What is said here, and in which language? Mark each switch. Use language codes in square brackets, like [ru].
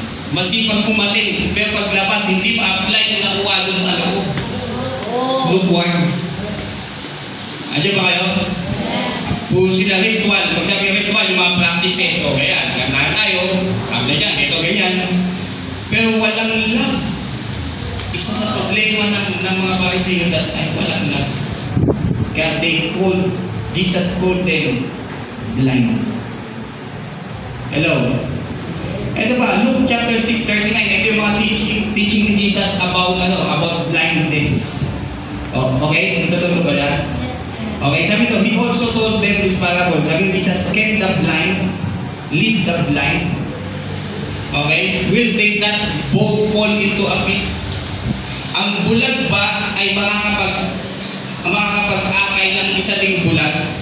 [tl] Masipag kumatin, pero paglabas hindi ma-apply yung nakuha dun sa loob. Lukewarm. Andiyan ba kayo? Puro sila ritual. Pag sabi ritual, yung mga practices, o kaya, ganaan tayo, after yan, ito, ganyan. Pero walang love. Isa sa problema ng mga Pariseo that time, walang love. [en] Kaya Jesus called them blind. [tl] Hello? Ito pa, Luke chapter 6:39, ito yung mga teaching ni Jesus about blindness. Oh, okay? Ito ba yan? [en] Okay, [tl] sabi ko, [en] he also told them this parable. [tl] Sabi ni Jesus, [en] can the blind lead the blind? Okay? Will they not both fall into a pit? [tl] Ang bulag ba ay makakapag-akay ng isa ding bulag?